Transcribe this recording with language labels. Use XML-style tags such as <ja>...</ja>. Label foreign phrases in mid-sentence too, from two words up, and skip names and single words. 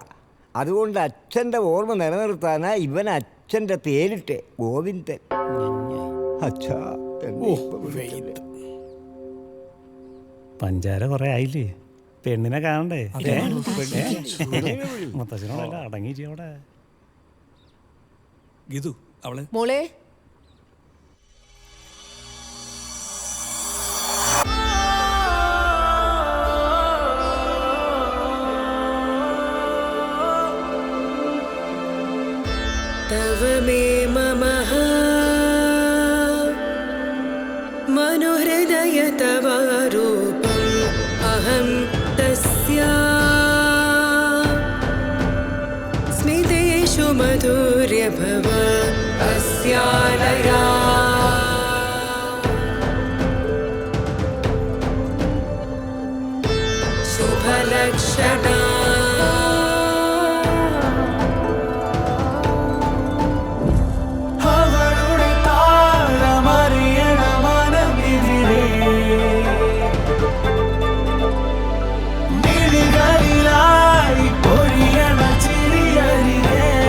<ml>അതുകൊണ്ട് അച്ഛൻ്റെ ഓർമ്മ നിലനിർത്താനാ ഇവൻ അച്ഛൻ്റെ പേരിട്ട് ഗോവിന്ദൻ. അച്ഛാ, ഓ വെയിറ്റ്. പഞ്ചാര കുറെ ആയില്ലേ, പെണ്ണിനെ കാണണ്ടേ? മുത്തച്ഛനോടല്ല അടങ്ങിയിട്ട് അവിടെ. ഗീതു, അവളെ മോളെ</ml> <sa>तव मे ममः मनोहृदय तव रूपम् अहं तस्या स्मितेषु मधुर्यभव अस्यालया शुभलक्षणा</sa> <ml>അവളുടെ താളമറിയണ മനമിതിരെ മിഴികളിലായി പൊഴിയണ ചിരിയരികെ</ml>